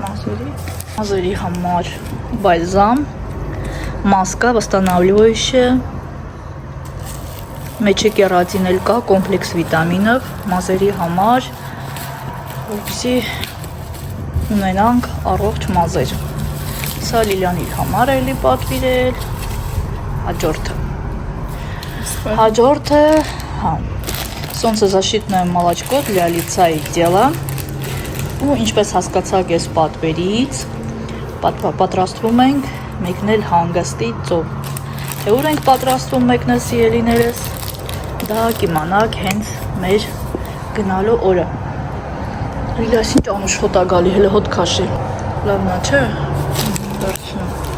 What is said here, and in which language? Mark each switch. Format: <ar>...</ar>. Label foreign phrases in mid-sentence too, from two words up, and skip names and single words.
<hy>Մազերի համար բալզամ,</hy> <ru>маска восстанавливающая,</ru> <hy>մեջը կերատին էլ կա, կոմպլեքս վիտամինով, մազերի համար, որպեսզի ունենանք առողջ մազեր։ Սա Լիլիանի համար էլի պատվիրել, հաջորդը,</hy> <ru>солнцезащитное молочко для лица и тела,</ru> <hy>ու ինչպես հասկացաք այս պատվերից, պատրաստվում ենք մեկնել հանգստի ծով։ Թե ուր ենք պատրաստվում մեկնել սիրելիներս, դա կիմանաք հենց մեր գնալու օրը։ Լիլիաս ինչ անուշ հոտ ա գալի, հələ հոտ քաշի։ Լավն է, չէ՞։ Դարձնում։</hy>